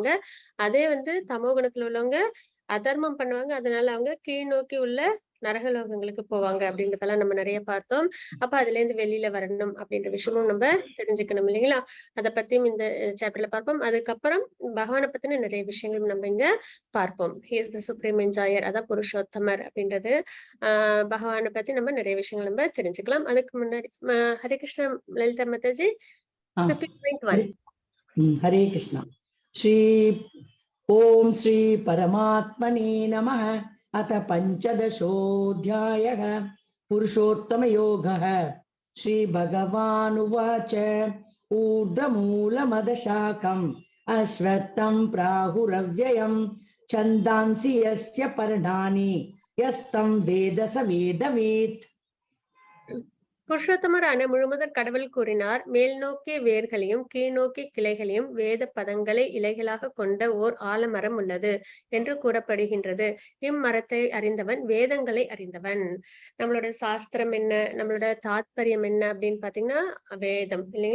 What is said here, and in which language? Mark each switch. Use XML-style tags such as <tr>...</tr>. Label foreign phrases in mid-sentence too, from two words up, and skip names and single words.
<ta>அதே தமோ குணத்துல உள்ளவங்க அதர்மம் பண்ணுவாங்க, அதனால அவங்க கீழ் நோக்கி உள்ள நரகலோகங்களுக்கு போவாங்க அப்படின்றதெல்லாம் நம்ம நிறைய பார்த்தோம். அப்ப அதுல இருந்து வெளியில வரணும் அப்படின்ற விஷயமும் நம்ம தெரிஞ்சுக்கணும் இல்லைங்களா. அதை பத்தியும் இந்த சாப்டர்ல பார்ப்போம். அதுக்கப்புறம் பகவானை பத்தின நிறைய விஷயங்களும் நம்ம இங்க பார்ப்போம்.</ta> <en>He is the supreme enjoyer,</en> <ta>அதான் புருஷோத்தமர் அப்படின்றது. பகவானை பத்தி நம்ம நிறைய விஷயங்கள் நம்ம தெரிஞ்சுக்கலாம். அதுக்கு முன்னாடி ஹரே கிருஷ்ணா லலிதா மாதாஜி, 15.1. ஹரே கிருஷ்ணா.</ta> <sa>ஸ்ரீ ओम श्री परमात्मने नमः. अथ पंचदशोऽध्यायः पुरुषोत्तम योगः. श्री भगवानुवाच ऊर्ध्वमूलमदशाकम् अश्वत्थं प्राहुरव्ययं छन्दांसि यस्य पर्णानि यस्तं वेद स वेदवेत्.</sa> <ta>புருஷோத்தமரான முழுமுதற் கடவுள் கூறினார், மேல் நோக்கிய வேர்களையும் கீழ் நோக்கிய கிளைகளையும் வேத பதங்களை இலைகளாக கொண்ட ஓர் ஆலமரம் உள்ளது என்று கூறப்படுகின்றது. இம்மரத்தை அறிந்தவன் வேதங்களை அறிந்தவன். நம்மளோட சாஸ்திரம் என்ன, நம்மளோட தாத்பரியம் என்ன அப்படின்னு பாத்தீங்கன்னா வேதம் இல்லைங்களா.</ta>